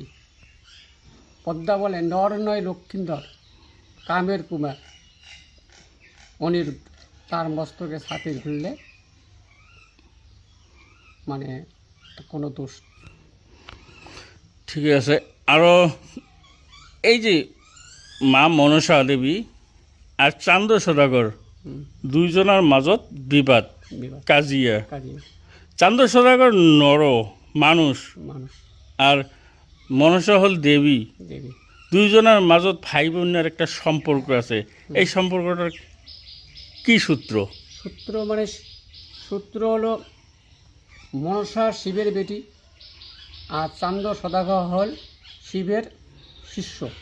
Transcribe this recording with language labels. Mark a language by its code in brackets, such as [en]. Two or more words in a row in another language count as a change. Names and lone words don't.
[bn] পদ্মা বলে নর নয় লক্ষিন্দর, কামের কুমার অনিরুদ্ধ, তার মস্তকে ছাতি ধরলে মানে কোনো দোষ। ঠিক আছে। আরও এই যে মা মনসা দেবী আর চান্দ সদাগর দুইজনের মাজত বিবাদ বিবাদ কাজিয়া। কাজী চান্দ সদাগর নর মানুষ মানুষ, আর মনসা হল দেবী। দেবী দুইজনের মাজত ভাই বোনের একটা সম্পর্ক আছে। এই সম্পর্কটার কি সূত্র? সূত্র মানে সূত্র হলো মনসা শিবের বেটি, আর চান্দ সদাগর হল শিবের শিষ্য।